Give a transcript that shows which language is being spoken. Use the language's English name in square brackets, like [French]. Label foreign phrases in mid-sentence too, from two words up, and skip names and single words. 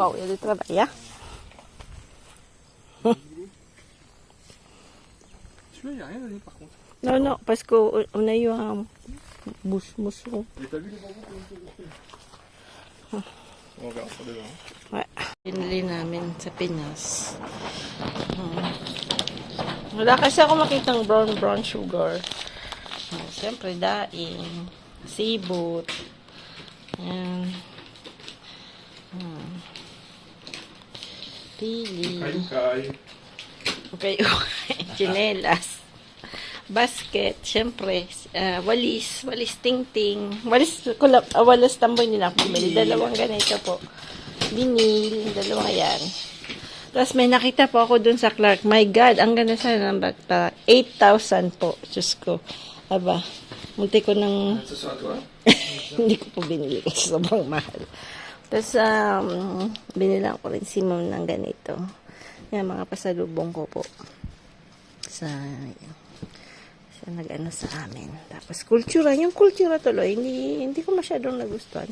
[French] Waouh, il y a du travail. Hein? Celui-là, il n'y a rien donné par contre. Non, non, parce qu'on a eu un moucheron. Et t'as vu les bambous comme On verra ça demain. Ouais. [Filipino] Pinili namin sa Pinas. Wala kasi ako makitang brown sugar. Siyempre, daing, sibot. Ayan. Pili. Kay. Okay, chinelas. Basket, syempre, walis tingting, walis tamboy nila bumili, dalawang ganito po. Binil, dalawang yan. Tapos may nakita po ako dun sa Clark. [English] My God, [Filipino] ang ganda sana ng backpack. 8,000 po. Diyos ko. Aba, munti ko nang [French] Ça sera toi? [Filipino] hindi ko po binili kasi sobrang mahal. Tapos, binilang ko rin si Mom ng ganito. Yan, mga pasalubong ko po. Sa nag-ano sa amin. Tapos, kultura. Yung kultura tuloy, hindi ko masyadong nagustuhan.